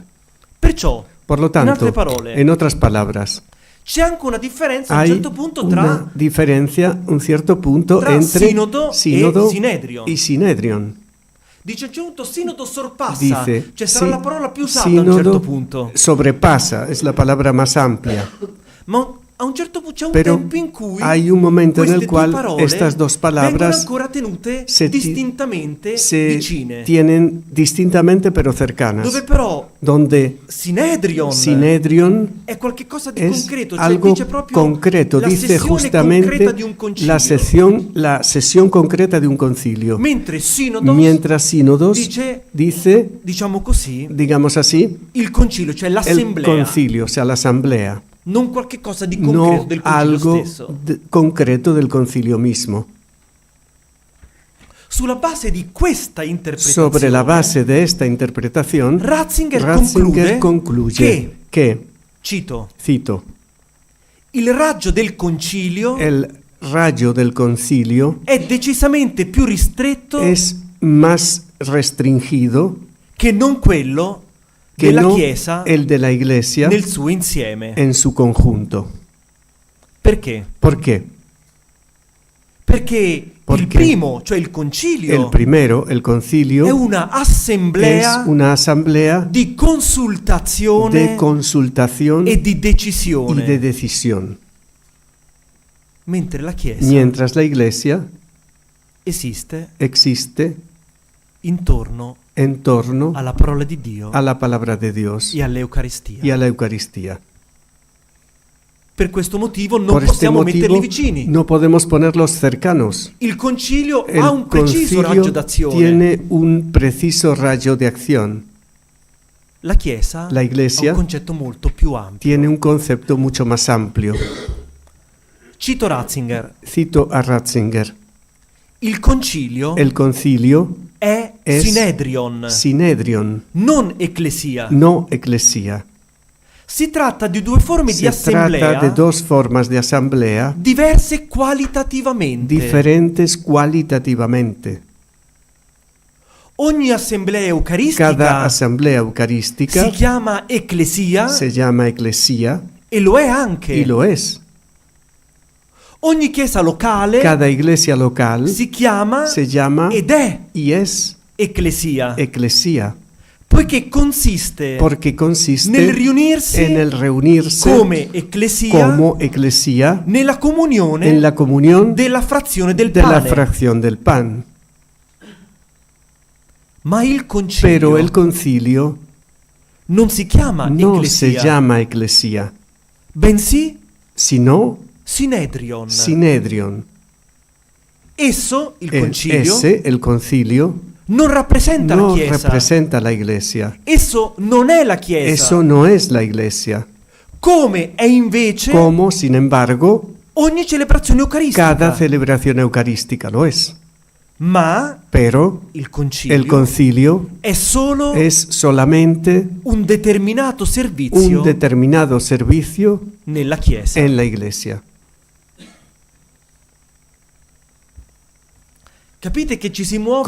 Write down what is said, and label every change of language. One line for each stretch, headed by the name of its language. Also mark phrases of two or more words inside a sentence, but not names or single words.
Italian: Perciò,
Spanish: Por lo
Italian: in
Spanish: tanto,
Italian: altre parole,
Spanish: en otras palabras,
Italian: c'è anche una differenza a un
Spanish: hay
Italian: certo punto
Spanish: una
Italian: tra
Spanish: diferencia, un cierto punto
Italian: tra
Spanish: entre
Italian: sínodo
Spanish: sínodo
Italian: e Synedrion.
Spanish: y Sinedrion.
Italian: Dice a un certo punto sinodo sorpassa,
Spanish: Dice,
Italian: cioè sarà
Spanish: sí,
Italian: la parola più usata a un certo
Spanish: sínodo
Italian: punto.
Spanish: sobrepasa, es la palabra más amplia.
Italian: Ma a un certo punto c'è un
Spanish: Pero
Italian: tempo in cui
Spanish: hay un momento en
Italian: queste
Spanish: el cual
Italian: due parole
Spanish: estas dos
Italian: vengono
Spanish: palabras
Italian: ancora tenute
Spanish: se ti-
Italian: distintamente
Spanish: se
Italian: vicine,
Spanish: tienen distintamente pero cercanas,
Italian: dove però
Spanish: donde
Italian: Synedrion
Spanish: Sinedrion
Italian: è qualcosa di
Spanish: es
Italian: concreto, cioè
Spanish: algo
Italian: dice proprio
Spanish: concreto,
Italian: la
Spanish: dice
Italian: sessione
Spanish: justamente
Italian: concreta di un concilio,
Spanish: la sesión concreta de un concilio.
Italian: mentre Synodos
Spanish: Mientras sínodos dice,
Italian: diciamo così,
Spanish: digamos así,
Italian: il concilio, cioè
Spanish: el
Italian: l'assemblea,
Spanish: concilio, o sea, la asamblea,
Italian: non qualche cosa di concreto
Spanish: no
Italian: del concilio
Spanish: algo
Italian: stesso.
Spanish: concreto del concilio mismo.
Italian: Sulla base di questa interpretazione,
Spanish: Sobre la base de esta interpretación,
Italian: Ratzinger
Spanish: concluye que,
Italian: cito,
Spanish: cito,
Italian: il raggio del concilio
Spanish: el rayo del concilio
Italian: è decisamente più ristretto
Spanish: es más restringido
Italian: che non quello
Spanish: que
Italian: della
Spanish: no
Italian: Chiesa
Spanish: el de la Iglesia
Italian: nel suo insieme.
Spanish: en su conjunto.
Italian: Perché?
Spanish: ¿Por qué?
Italian: Perché il Perché primo, cioè il concilio,
Spanish: El primero, el concilio,
Italian: è una
Spanish: es
Italian: assemblea
Spanish: una asamblea
Italian: di consultazione
Spanish: de consultación
Italian: e di
Spanish: y
Italian: decisione,
Spanish: de decisión,
Italian: mentre la Chiesa
Spanish: mientras la Iglesia
Italian: esiste
Spanish: existe
Italian: intorno
Spanish: en torno
Italian: alla parola di Dio
Spanish: a la palabra de Dios
Italian: e all'Eucaristia.
Spanish: y a la Eucaristía.
Italian: Per questo motivo non
Spanish: Por este
Italian: possiamo metterli
Spanish: motivo
Italian: vicini.
Spanish: no podemos ponerlos cercanos.
Italian: Il concilio
Spanish: El
Italian: ha un preciso raggio
Spanish: concilio
Italian: d'azione.
Spanish: tiene un preciso rayo de acción.
Italian: La Chiesa
Spanish: La
Italian: ha
Spanish: Iglesia
Italian: un concetto molto più ampio.
Spanish: tiene un concepto mucho más amplio.
Italian: Cito Ratzinger.
Spanish: Cito a Ratzinger.
Italian: Il concilio
Spanish: El concilio
Italian: è
Spanish: es
Italian: Synedrion,
Spanish: Synedrion,
Italian: non ecclesia.
Spanish: no eclesia.
Italian: Si tratta di due forme di
Spanish: Se trata
Italian: assemblea
Spanish: de dos formas de asamblea
Italian: diverse qualitativamente.
Spanish: diferentes cualitativamente.
Italian: Ogni assemblea eucaristica
Spanish: Cada asamblea eucarística
Italian: si chiama ecclesia
Spanish: se llama eclesia
Italian: e lo è anche.
Spanish: y lo es.
Italian: Ogni chiesa locale
Spanish: Cada iglesia local
Italian: si chiama
Spanish: se llama
Italian: ed è
Spanish: y es
Italian: ecclesia,
Spanish: eclesia,
Italian: poiché consiste
Spanish: porque consiste
Italian: nel riunirsi
Spanish: en el reunirse
Italian: come ecclesia
Spanish: como eclesia
Italian: nella comunione
Spanish: en la comunión
Italian: della frazione del
Spanish: de la
Italian: pane.
Spanish: fracción del pan.
Italian: Ma il concilio
Spanish: Pero el concilio
Italian: non si chiama
Spanish: no se
Italian: ecclesia,
Spanish: llama eclesia,
Italian: bensì
Spanish: sino
Italian: Synedrion.
Spanish: Synedrion.
Italian: Esso, il concilio,
Spanish: Ese, el concilio,
Italian: non rappresenta la
Spanish: no
Italian: Chiesa.
Spanish: representa la iglesia.
Italian: Esso non è la Chiesa.
Spanish: Eso no es la iglesia.
Italian: Come è invece
Spanish: Como, sin embargo,
Italian: ogni celebrazione eucaristica.
Spanish: cada celebración eucarística lo es.
Italian: Ma
Spanish: Pero
Italian: il concilio
Spanish: el concilio
Italian: è solo
Spanish: es solamente
Italian: un determinato servizio
Spanish: un determinado servicio
Italian: nella Chiesa.
Spanish: en la iglesia.
Italian: Capite che ci si muove